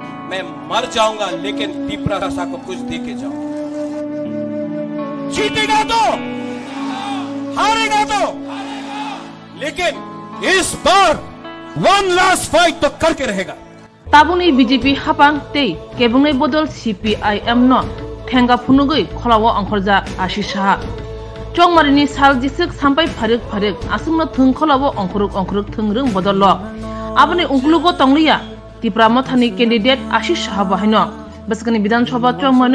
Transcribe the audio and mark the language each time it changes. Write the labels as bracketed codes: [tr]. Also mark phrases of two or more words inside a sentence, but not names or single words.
[hi] मैं मर जाऊंगा लेकिन तिपरासा को कुछ दे के जाऊंगा। जीतेगा तो, हारेगा तो, लेकिन इस बार [en] one last fight [hi] तो करके रहेगा। [trp] ताबुनी बीजेपी हापां ते केबुंगै बदल CPIM न ठेंगा फुनुगै खलाव अंखरजा आशिष साहा चौमारिनी साल जिसक सामपाय फारिक फारिक आसुंनो थों खलाव अंखरुक अंखरुक थोंरों बदल ल आबनि उंखलुगो तंगलिया तिप्रा मथानि कैंडिडेट आशिष साहा बाहायनो बसकनि विधानसभा चौमारिनो